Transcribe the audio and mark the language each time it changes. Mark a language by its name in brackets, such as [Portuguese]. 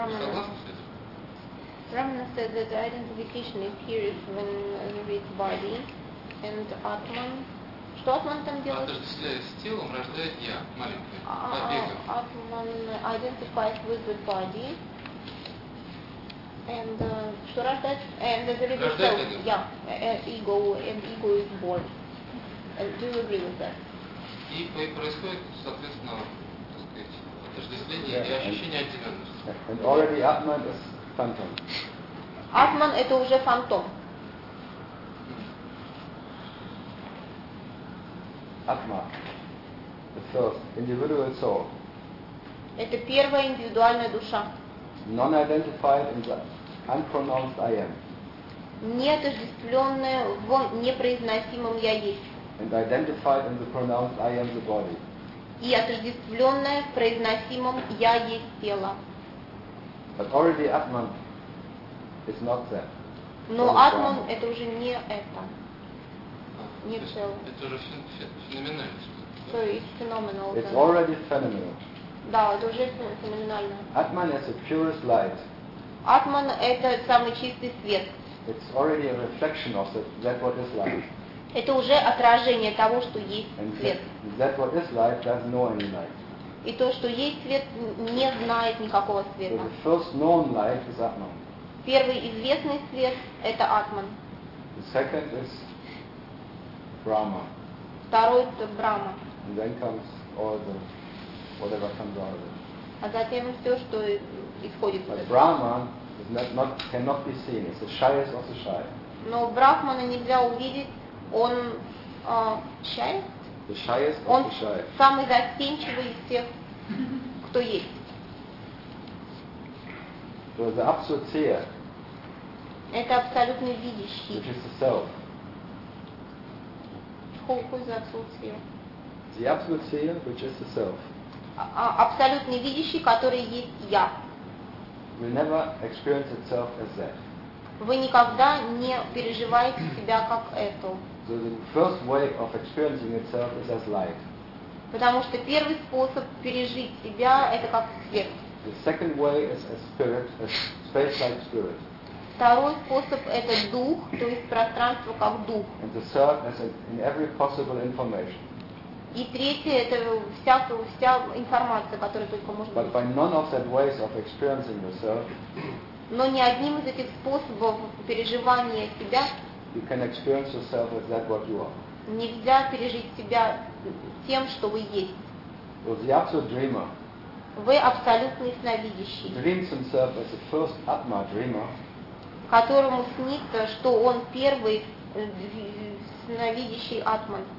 [English] Роман said that identification appears when there is body and atman. [Russian] Что атман там делает? Отождествляясь с телом, рождает я, маленькая. [English] Атман identifies with the body. And [Russian] что рождает? [English] And the very self. Yeah, ego. And ego is born. And do you agree with that? [Russian] И происходит, соответственно, отождествление и ощущение отделенности. [English] And already атман is phantom. [Russian] Атман это уже фантом. [English] Атма, the first individual soul. [Russian] Это первая индивидуальная душа. [English] Non-identified and unpronounced I am. [Russian] Неотождествленная в непроизносимом я есть. [English] And identified and pronounced I am the body. [Russian] И отождествленная в произносимом я есть тело. [English] But already Atman is not that. [Russian] Но Атман это уже не это. Не это уже феноменально. [English] It's already phenomenal. [Russian] Да, это уже феноменально. [English] Atman is the purest light. [Russian] Atman это самый чистый свет. [English] It's already a reflection of that what is light. [Russian] Это уже отражение того, что есть [English] and [Russian] свет. [English] That what is light doesn't know any light. [Russian] И то, что есть свет, не знает никакого света. [English] So the first known light is Atman. [Russian] Первый известный свет это Atman. [English] The second is Brahma. [Russian] Второй это Брама. [English] And then comes all the whatever comes out of it. [Russian] А затем все, что исходит. [English] But Brahma is not cannot be seen. It's the shyest of the shy. [Russian] Но Брахмана нельзя увидеть. Он [English] shyest. The shyest of [Russian] он [English] the shy. [Russian] Он самый застенчивый из всех, кто есть. [English] So the absolute seer. [Russian] Это абсолютный видящий. [English] Which is the self. The absolute seer, which is the self. [Russian] Абсолютный видящий, который есть я. [English] We never experience itself as that. [Russian] Вы никогда не переживаете себя как это. [English] So the first way of experiencing itself is as light. [Russian] Потому что первый способ пережить себя это как свет. [English] The second way is as spirit, as space-like spirit. [Russian] Второй способ – это дух, то есть пространство как дух. [English] And the third is in every possible information. [Russian] И третье – это вся информация, которая только может быть. [English] But by none of that ways of experiencing yourself, [Russian] но ни одним из этих способов переживания себя [English] you can experience yourself as that what you are. [Russian] Нельзя пережить себя тем, что вы есть. [English] Well, the absolute dreamer, [Russian] вы абсолютный сновидящий. [English] Dreams himself as the first Atma dreamer, [Russian] которому снится, что он первый сновидящий атман,